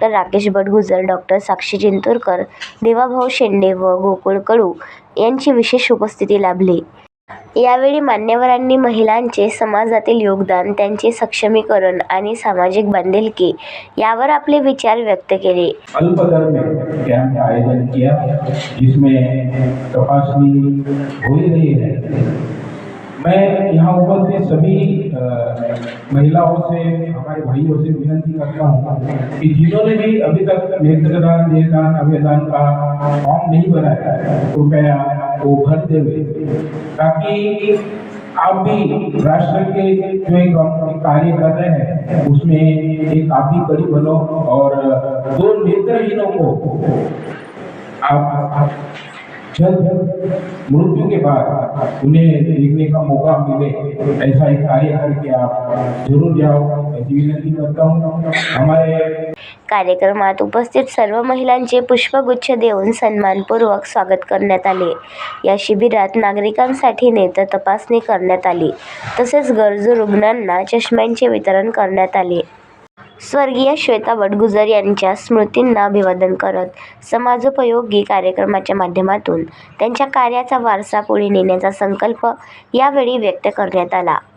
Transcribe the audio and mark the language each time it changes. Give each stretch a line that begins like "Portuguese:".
Marathi: राकेश बडगुजर, डॉ. साक्षी चिंतूरकर, देवाभाऊ शेंडे व गोकुळ कडू यांची विशेष उपस्थिती लाभली. यावेळी मान्यवरांनी महिलांचे समाजातील योगदान, त्यांचे सक्षमीकरण आणि सामाजिक बांधिलकी यावर आपले विचार व्यक्त केले.
Hindi: अल्पदर में कैंप का आयोजन किया जिसमें तपासनी हो रही है. मैं यहाँ उपस्थित सभी महिलाओं से, हमारे भाइयों से विनती करता हूँ कि जिन्होंने भी अभी तक नेत्रदान अभियान का फॉर्म नहीं बनाया है कृपया वो भर देवे, ताकि आप भी राष्ट्र के जो एक कार्य कर रहे हैं उसमें एक आप भी कड़ी बनो और 2 नेत्रहीनों को आप जल्द मृत्यु के बाद उन्हें देखने का मौका मिले, ऐसा एक कार्य करके आप जरूर जाओ, ऐसी विनंती करता हूँ. हमारे
Marathi: कार्यक्रमात उपस्थित सर्व महिलांचे पुष्पगुच्छ देऊन सन्मानपूर्वक स्वागत करण्यात आले. या शिबिरात नागरिकांसाठी नेत्र तपासणी करण्यात आली. तसेच गरजू रुग्णांना चष्म्यांचे वितरण करण्यात आले. स्वर्गीय श्वेता बडगुजर यांच्या स्मृतींना अभिवादन करत समाजोपयोगी कार्यक्रमाच्या माध्यमातून त्यांच्या कार्याचा वारसा पुढे नेण्याचा संकल्प यावेळी व्यक्त करण्यात आला.